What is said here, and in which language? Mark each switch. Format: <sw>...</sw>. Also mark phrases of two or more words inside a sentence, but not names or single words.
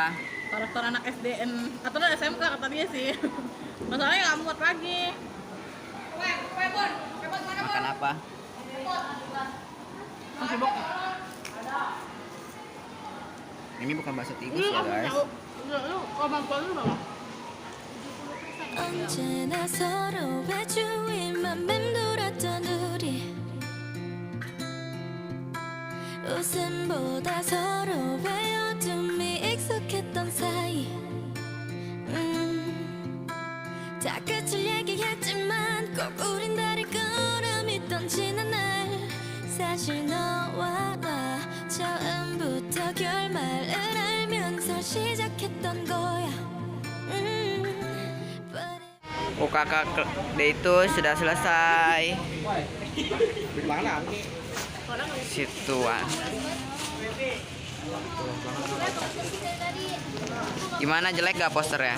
<id>Karakter anak SDN atau SMK kata dia sih. Masalahnya nggak muat lagi. Makan apa? Masih bok. Ini bukan bakso tikus ya guys. Lu kemampuan lu berapa?</id> <ko>언제나 서로의 주위만 맴돌았던 우리 웃음보다 서로의 어둠이 익숙했던 사이 다 끝을 얘기했지만 꼭 우린 다를 거라 믿던 지난 날 사실 너와 나 처음부터 결말을 알면서 시작했던 거야</ko> <id>UKK day itu sudah selesai. Di mana nih? Situan. Gimana, jelek gak posternya?</id>